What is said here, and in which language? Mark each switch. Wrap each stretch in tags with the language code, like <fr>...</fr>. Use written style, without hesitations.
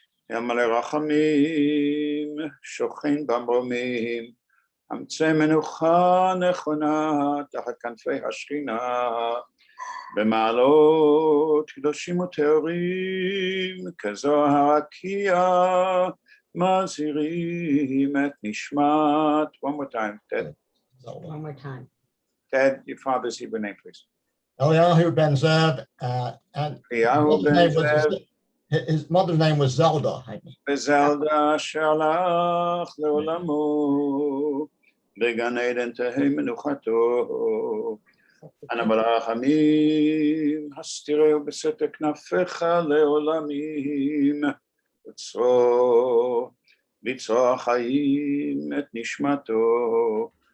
<he>ימלא רחמים, שוכן במרומים, אמצי מנוחה נכונה תחת כנפי השכינה, במעלות קדושים וטהורים, כזו הרקיע, מזהירים את נשמת.</he> <en>One more time, Ted. One more time. Ted, your father's Hebrew name, please. Eliyahu Ben Zev, and Eliyahu Ben Zev. his mother's name was Zelda. I think.</en> <he>וזלדה שהלך לעולמו, בגן עדן תהי מנוחתו. אנא ברחמים, הסתירהו בסתר כנפיך לעולמים, בצרור החיים את נשמתו.</he>